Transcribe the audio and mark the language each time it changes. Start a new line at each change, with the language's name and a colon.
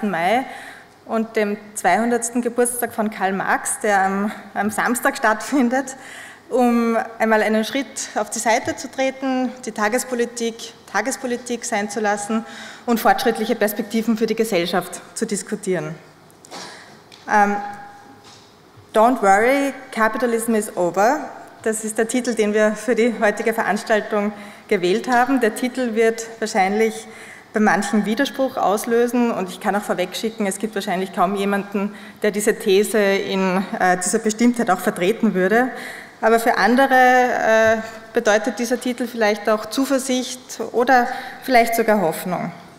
German: Mai und dem 200. Geburtstag von Karl Marx, der am Samstag stattfindet, um einmal einen Schritt auf die Seite zu treten, die Tagespolitik sein zu lassen und fortschrittliche Perspektiven für die Gesellschaft zu diskutieren.
English: Don't worry, Capitalism is over.
German: Das ist der Titel, den wir für die heutige Veranstaltung gewählt haben. Der Titel wird wahrscheinlich bei manchen Widerspruch auslösen und ich kann auch vorwegschicken, es gibt wahrscheinlich kaum jemanden, der diese These in dieser Bestimmtheit auch vertreten würde. Aber für andere bedeutet dieser Titel vielleicht auch Zuversicht oder vielleicht sogar Hoffnung.